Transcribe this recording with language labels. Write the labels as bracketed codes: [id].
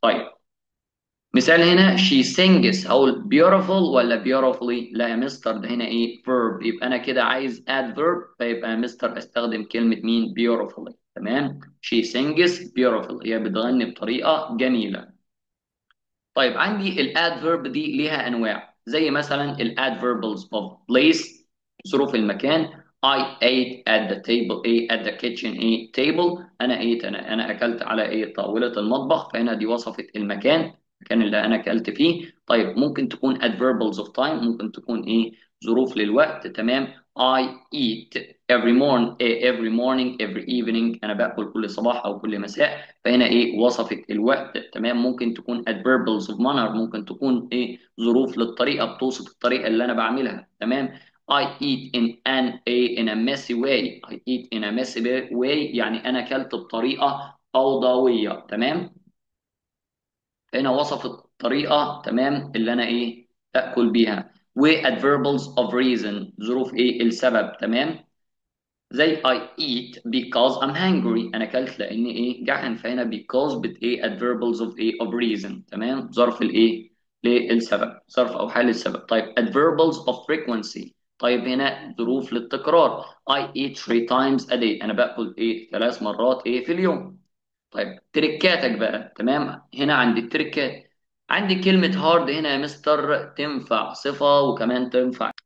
[ar] طيب مثال هنا [en] she sings، [ar] أقول beautiful ولا beautifully؟ لا يا مستر، ده هنا إيه؟ verb، يبقى أنا كده عايز adverb، فيبقى يا مستر أستخدم كلمة مين؟ beautifully. تمام. [en] she sings beautiful، [ar] هي بتغني بطريقة جميلة. طيب عندي الادفيرب دي ليها انواع، زي مثلا الادفيربلز of place، ظروف المكان. [en] I ate at the table ايه؟ at the kitchen ايه؟ table. [ar] انا ايه؟ انا اكلت على ايه؟ طاولة المطبخ. فهنا دي وصفت المكان، المكان اللي انا اكلت فيه. طيب ممكن تكون adverbials of time، ممكن تكون ايه؟ ظروف للوقت. تمام. [en] I eat every morning every evening، [ar] انا باكل كل صباح او كل مساء. فهنا ايه؟ وصفت الوقت. تمام. ممكن تكون adverbials of manner، ممكن تكون ايه؟ ظروف للطريقه، بتوصف الطريقه اللي انا بعملها. تمام. [en] I eat in a messy way. I eat in a messy way [ar] يعني انا اكلت بطريقه فوضويه. تمام. هنا وصفت الطريقه تمام اللي انا ايه؟ اكل بيها. و adverbials of reason، ظروف ايه؟ السبب. تمام. زي [en] I eat because I'm hungry، [ar] أنا أكلت لأني إيه؟ جعان. فهنا because بت إيه؟ adverbials of إيه؟ of reason. تمام. ظرف الإيه؟ للسبب، ظرف أو حال السبب. طيب adverbials of frequency، طيب هنا ظروف للتكرار. [en] I eat 3 times a day، [ar] أنا باكل إيه؟ 3 مرات إيه؟ في اليوم. طيب تركاتك بقى. تمام. هنا عندي التركات، عندي كلمة هارد هنا يا مستر تنفع صفة وكمان تنفع.